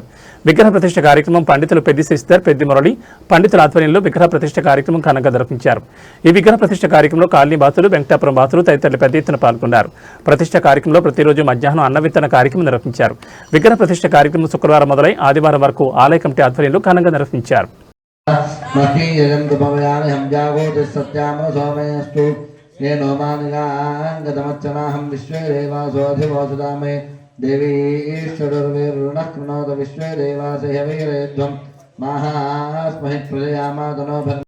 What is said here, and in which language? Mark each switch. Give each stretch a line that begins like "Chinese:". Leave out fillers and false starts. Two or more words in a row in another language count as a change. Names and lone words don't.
Telugu: విగ్రహ ప్రతిష్ఠ కార్యక్రమం పండితులు పెద్ది శశిధర్, పెద్ది మురళి పండితుల ఆధ్వర్యంలో విగ్రహ ప్రతిష్ఠ కార్యక్రమం ఘనంగా నిర్వహించారు. ఈ విగ్రహ ప్రతిష్ఠ కార్యక్రమంలో కాలనీ వాసులు, వెంకటాపురం వాసులు తదితరులు పెద్ద ఎత్తున పాల్గొన్నారు. ప్రతిష్ఠ కార్యక్రమంలో ప్రతిరోజు మధ్యాహ్నం అన్న విత్తన కార్యక్రమం నిర్వహించారు. విగ్రహ ప్రతిష్ఠ కార్యక్రమం శుక్రవారం మొదలై ఆదివారం వరకు ఆలయ కమిటీ ఆధ్వర్యంలో ఘనంగా నిర్వహించారు.
Sanskrit: विश्वे देवासोऽधिवोसुदामे देवीश्वरुर्वीरुणः कृणोत विश्वे देवासे हवीरेध्वं महास्महि प्रजयामातनो